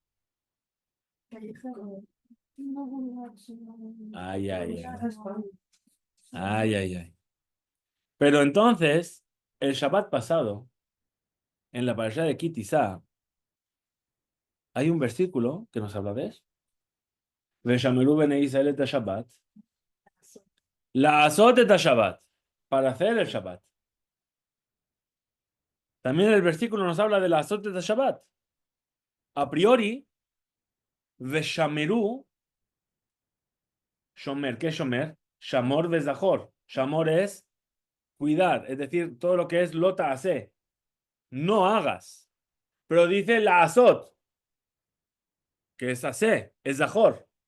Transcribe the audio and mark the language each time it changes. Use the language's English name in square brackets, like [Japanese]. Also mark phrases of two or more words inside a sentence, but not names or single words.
[Spanish] Ay, ay, ay. Ay, ay, ay. Pero entonces, el Shabbat pasado, en la parashá de Ki Tisa, hay un versículo que nos habla de eso. [Hebrew] ושמרו בני ישראל את שבת. לעשות את שבת. [Spanish] Para hacer el Shabbat. También el versículo nos habla de [Hebrew] לעשות את שבת. [Spanish] A priori, [Hebrew] ושמרו, שומר, [Spanish] ¿qué es Shomer? [Hebrew] שמור וזכור. [Spanish] Shamor es cuidar, es decir, todo lo que es lota hace. No hagas. Pero dice [Hebrew] לעשות, [Spanish] que es hace, es Zahor.